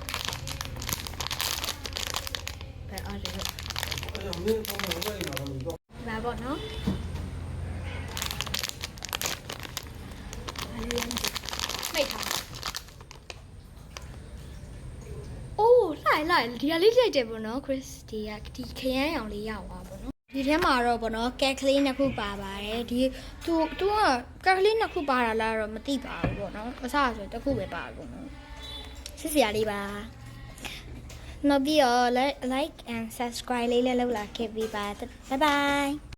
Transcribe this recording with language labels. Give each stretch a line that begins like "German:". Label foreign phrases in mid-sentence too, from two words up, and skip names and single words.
Burmese: ဘယ်အားလဲဒါပေါ့နော်မိတ်ထားအိုးလိုက်ဒီကလေးကြိုက်တယ်ပေါ့နော် Chris ဒီ ခရမ်းရောင်လေးရောက်သွားပေါ့နော်ဒီထဲမှာတော့ပေါ့နော်ကက်ကလေးနှစ်ခုပါပါတယ်ဒီသူကကက်ကလေးနှစ်ခုပါတာလားတော့မသိပါဘူးပေါ့နော်အစဆိုတစ်ခုပဲပါပေါ့နော်စစ်စရာလေးပါနောက်ပြီးတော့
English: like and subscribe
Burmese: လေးလည်းလုပ်လာခဲ့ပြီးပါ
English: bye bye